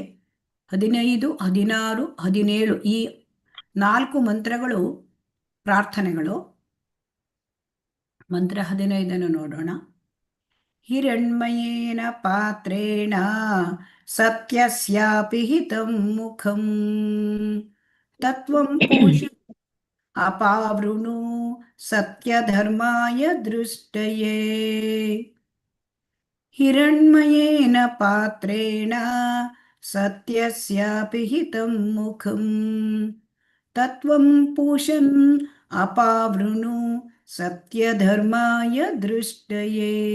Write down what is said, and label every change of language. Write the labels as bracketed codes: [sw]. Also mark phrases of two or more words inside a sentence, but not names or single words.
[kn] 15, 16, 17 ಈ 4 ಮಂತ್ರಗಳು ಪ್ರಾರ್ಥನೆಗಳು. ಮಂತ್ರ 15 ನೋಡೋಣ. [sa] ಹಿರಣ್ಮಯೇನ ಪಾತ್ರೇಣ ಸತ್ಯಸ್ಯಾಪಿ ಹಿತಂ ಮುಖಂ ತತ್ವಂ ಪೂಷ ಅಪಾವೃಣು ಸತ್ಯಧರ್ಮಾಯ ದೃಷ್ಟಯೇ. ಹಿರಣ್ಮಯೇನ ಪಾತ್ರೇಣ ಸತ್ಯಸ್ಯಾಪಿ ಹಿತಂ ಮುಖಂ ತತ್ವಂ ಪೂಷನ್ ಅಪಾವೃಣು ಸತ್ಯಧರ್ಮಾಯ ದೃಷ್ಟಯೇ.